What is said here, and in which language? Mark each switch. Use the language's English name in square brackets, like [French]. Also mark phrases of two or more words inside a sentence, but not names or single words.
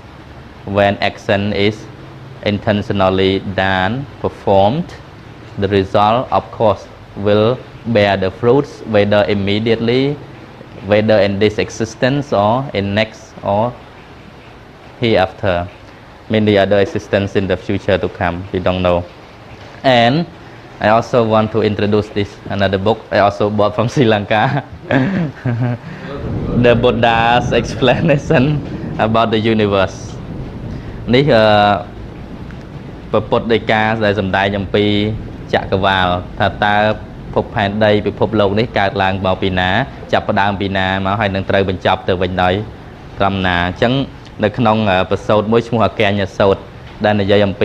[English] When action is intentionally done, performed, the result of course will bear the fruits, whether immediately, whether in this existence or in next or hereafter, many other existence in the future to come, we don't know. And I also want to introduce this another book I also bought from Sri Lanka. The Buddha's explanation about the universe. [Khmer] នេះពុទ្ធដីកាដែលសម្ដែងអំពីចក្រវាលថាតើភពផែនដីពិភពលោកនេះកើតឡើងមកពីណាចាប់ផ្ដើមពីណាមកហើយនឹងត្រូវបញ្ចប់ទៅវិញដោយត្រឹមណាអញ្ចឹងនៅក្នុងប្រសូតមួយឈ្មោះអគ្គញ្ញសូតដែលនិយាយអំពី